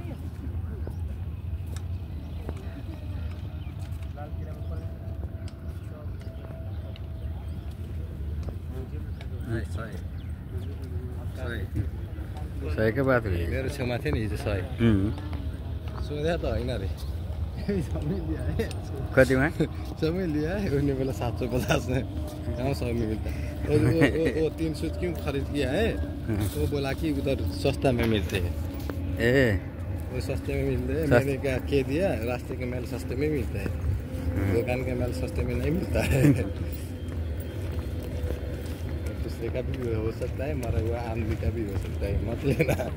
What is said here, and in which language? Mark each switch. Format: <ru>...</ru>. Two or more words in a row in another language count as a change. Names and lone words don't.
<ne>सयकै बात हो मेरो छेउमा थियो नि हिजो 100 सोधे त होइन रे कतिमा</ne> <hi>समय लिया उन्होंने बोला 750 में कहाँ 100 में मिलता और वो 300 क्यों खरीद किया है वो बोला कि उधर सस्ता में मिलते हैं वो सस्ते में मिलते हैं मैंने क्या कह दिया रास्ते के मैल सस्ते में मिलता है दुकान के मैल सस्ते में नहीं मिलता है दूसरे का भी हो सकता है मरा हुआ आदमी का भी हो सकता है मत लेना</hi>